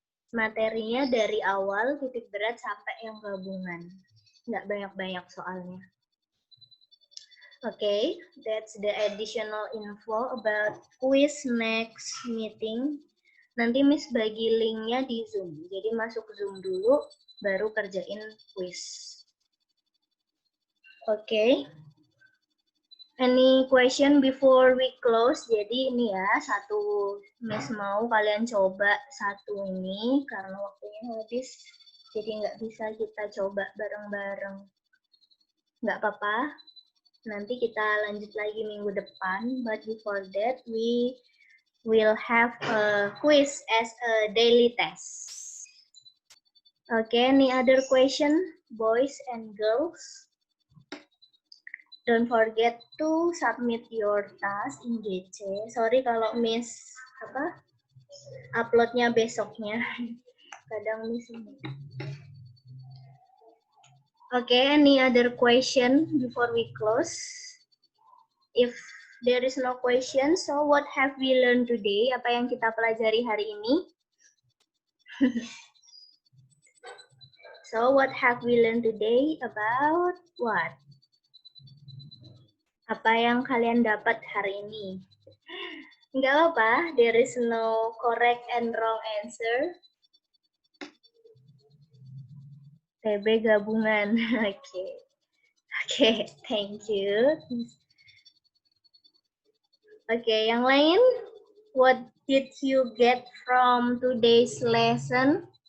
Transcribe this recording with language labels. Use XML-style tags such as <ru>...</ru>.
<id>Materinya dari awal titik berat sampai yang gabungan. Nggak banyak-banyak soalnya.</id> <en>Okay, that's the additional info about quiz next meeting.</en> <id>Nanti Miss bagi linknya di Zoom. Jadi masuk Zoom dulu, baru kerjain quiz. Okay.</id> <en>Any question before we close?</en> <id>Jadi ini ya, satu Miss mau kalian coba satu ini karena waktunya habis. Jadi nggak bisa kita coba bareng-bareng. Nggak apa-apa. Nanti kita lanjut lagi minggu depan.</id> <en>But before that, we will have a quiz as a daily test. Okay, any other question, boys and girls? Don't forget to submit your task in GC.</en> <id>Sorry kalau miss uploadnya besoknya. Kadang miss ini.</id> <en>Okay, any other question before we close? If there is no question, so what have we learned today?</en> <id>Apa yang kita pelajari hari ini?</id> <en>So what have we learned today about what?</en> <id>Apa yang kalian dapat hari ini? Nggak apa-apa,</id> <en>there is no correct and wrong answer.</en> <id>TB gabungan, oke. Oke,</id> <en>thank you. Oke,</en> <id>yang lain?</id> <en>What did you get from today's lesson?</en>